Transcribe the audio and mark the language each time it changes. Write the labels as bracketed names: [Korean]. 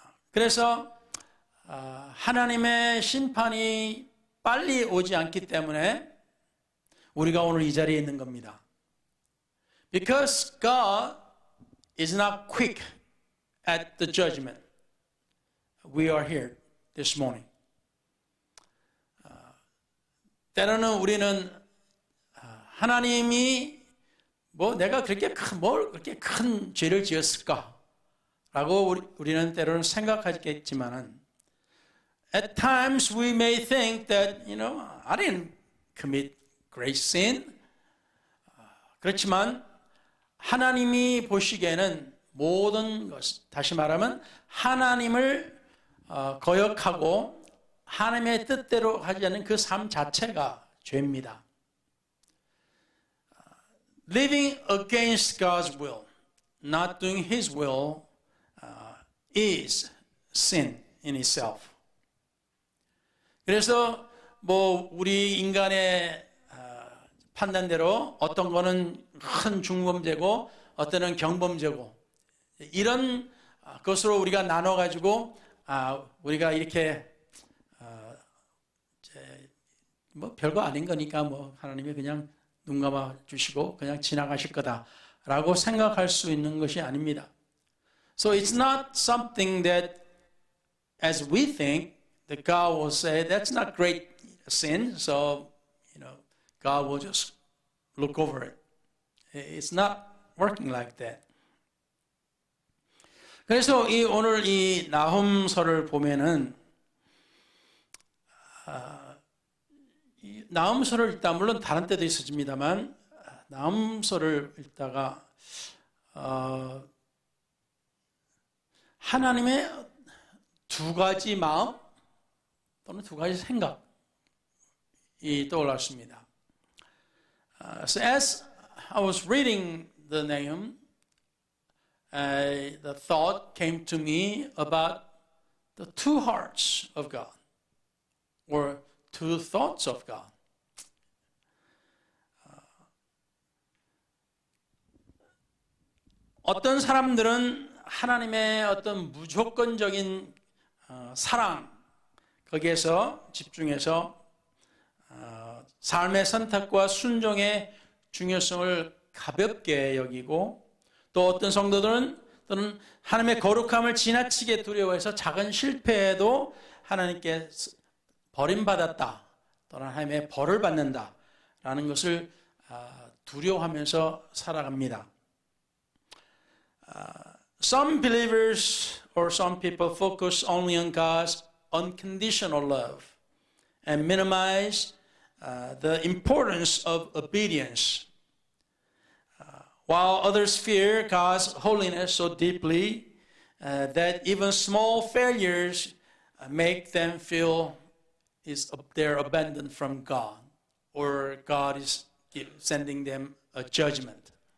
[Korean] 그래서 하나님의 심판이 빨리 오지 않기 때문에 우리가 오늘 이 자리에 있는 겁니다. [English] Because God is not quick at the judgment, we are here this morning. [Korean] 때로는 우리는 하나님이 내가 그렇게 큰 죄를 지었을까라고 우리는 때로는 생각하겠지만은 [English] at times we may think that I didn't commit great sin. [Korean] 그렇지만 하나님이 보시기에는 모든 것, 다시 말하면 하나님을 거역하고 하나님의 뜻대로 하지 않는 그 삶 자체가 죄입니다. [English] Living against God's will, not doing His will, is sin in itself. [Korean] 그래서 우리 인간의 판단대로 어떤 거는 큰 중범죄고 어떤 경범죄고 이런 것으로 우리가 나눠가지고 우리가 이렇게 별거 아닌 거니까 하나님이 그냥 눈 감아 주시고 그냥 지나가실 거다라고 생각할 수 있는 것이 아닙니다. [English] So it's not something that as we think that God will say that's not great sin, so God will just look over it. It's not working like that. [Korean] 그래서 오늘 이 나훔서를 보면은 나훔서를 읽다 물론 다른 때도 있었습니다만 나훔서를 읽다가 하나님의 두 가지 마음 또는 두 가지 생각이 떠올랐습니다. [English] So as I was reading the Nahum, the thought came to me about the two hearts of God, or two thoughts of God. [Korean] 어떤 사람들은 하나님의 어떤 무조건적인 사랑, 거기에서 집중해서 삶의 선택과 순종의 중요성을 가볍게 여기고 또 어떤 성도들은 또는 하나님의 거룩함을 지나치게 두려워해서 작은 실패에도 하나님께 버림받았다 또는 하나님의 벌을 받는다라는 것을 두려워하면서 살아갑니다. [English] Some believers or some people focus only on God's unconditional love and minimize the importance of obedience, while others fear God's holiness so deeply that even small failures make them feel they're abandoned from God, or God is sending them a judgment.